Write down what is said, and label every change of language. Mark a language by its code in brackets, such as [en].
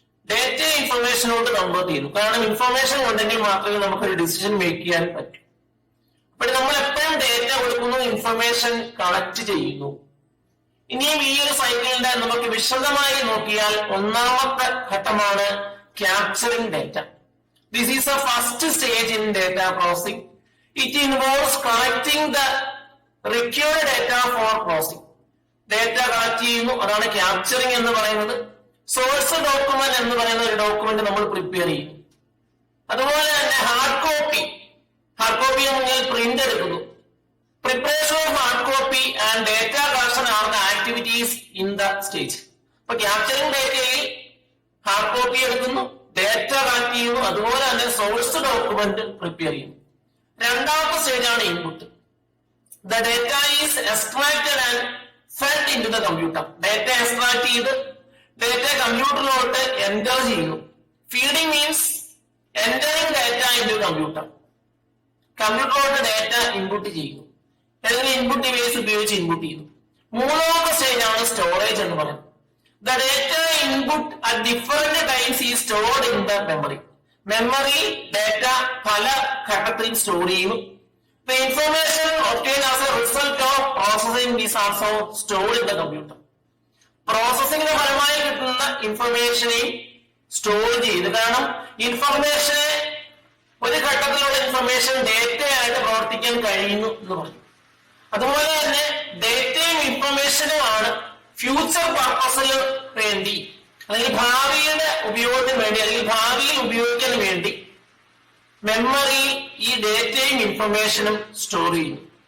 [ml] Data ഇൻഫർമേഷനോട് convert ചെയ്യുന്നു. കാരണം information ഉണ്ടെങ്കിൽ മാത്രമേ നമുക്കൊരു ഡിസിഷൻ മേക്ക് ചെയ്യാൻ പറ്റൂ. അപ്പോൾ നമ്മൾ എപ്പോഴും ഡേറ്റ കൊടുക്കുന്നു, ഇൻഫർമേഷൻ കളക്ട് ചെയ്യുന്നു. ഇനിയും ഈ ഒരു സൈക്കിളിന്റെ നമുക്ക് വിശദമായി നോക്കിയാൽ 1ാമത്തെ ഘട്ടമാണ് capturing data. [en] This is the first stage in data processing. It involves collecting the required data for processing. [ml] Data collect ചെയ്യുന്നു, അതാണ് ക്യാപ്ചറിംഗ് എന്ന് പറയുന്നത്. സോഴ്സ് ഡോക്യുമെന്റ് എന്ന് പറയുന്ന ഒരു ഡോക്യുമെന്റ് നമ്മൾ പ്രിപ്പയർ ചെയ്യും. അതുപോലെ തന്നെ ഹാർഡ് കോപ്പി നമ്മൾ പ്രിന്റ് എടുക്കുന്നു. Preparation of hard copy and data collection are the activities in the stage. അപ്പൊ ക്യാപ്ചറിംഗ് ഡേറ്റയിൽ ഹാർഡ് കോപ്പി എടുക്കുന്നു, ഡേറ്റ കളക്ട് ചെയ്യുന്നു, അതുപോലെ തന്നെ സോഴ്സ് ഡോക്യുമെന്റ് പ്രിപ്പയർ ചെയ്യുന്നു. രണ്ടാമത്തെ സ്റ്റേജാണ് input. The data is extracted and fed in to the computer. Data extract ചെയ്ത് data കമ്പ്യൂട്ടറിലോട്ട് enter ചെയ്യുന്നു. Feeding means entering data in to computer. കമ്പ്യൂട്ടറിലോട്ട് data input ചെയ്യുന്നു, അല്ലെങ്കിൽ ഇൻപുട്ട് ഡിവൈസ് ഉപയോഗിച്ച് ഇൻപുട്ട് ചെയ്യുന്നു. മൂന്നാമത്തെ സ്റ്റേജ് ആണ് സ്റ്റോറേജ് എന്ന് പറയുന്നത്. The data input at different times ഈ stored in the memory. Memory data പല ഘട്ടത്തിൽ സ്റ്റോർ ചെയ്യുന്നു. The information obtained as a result of processing is also stored in the computer. പ്രോസസിംഗിന്റെ ഫലമായി കിട്ടുന്ന ഇൻഫർമേഷനെയും സ്റ്റോർ ചെയ്ത്, കാരണം ഇൻഫർമേഷനെ ഒരു ഘട്ടത്തിലുള്ള ഇൻഫർമേഷൻ ഡേറ്റയായിട്ട് പ്രവർത്തിക്കാൻ കഴിയുന്നു എന്ന് പറഞ്ഞു. അതുപോലെ തന്നെ ഡേറ്റയും ഇൻഫർമേഷനുമാണ് ഫ്യൂച്ചർ പർപ്പസിന് വേണ്ടി, അല്ലെങ്കിൽ ഭാവിയുടെ ഉപയോഗത്തിന് വേണ്ടി, അല്ലെങ്കിൽ ഭാവിയിൽ ഉപയോഗിക്കാൻ വേണ്ടി മെമ്മറി ഈ ഡേറ്റയും ഇൻഫർമേഷനും സ്റ്റോർ ചെയ്യുന്നു.